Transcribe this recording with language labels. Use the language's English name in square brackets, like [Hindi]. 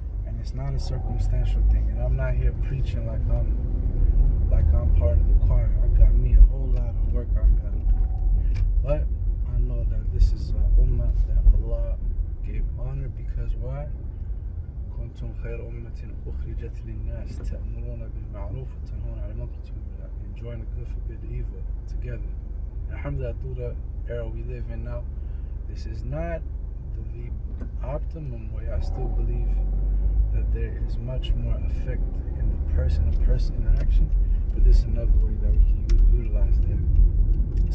[English] And it's not a circumstantial thing. And I'm not here preaching like I'm part of the choir. I got me a whole lot of work I gotta do. But I know that this is an ummah that Allah gave honor, because why? [Arabic] كنتم خير أمة أخرجت للناس تأمرون بالمعروف وتنهون عن المنكر. [English] Enjoying the good, forbid the evil together. Alhamdulillah, through the era we live in now, this is not the optimum way. I still believe that there is much more effect in the person-to-person interaction, but this is another way that we can utilize that.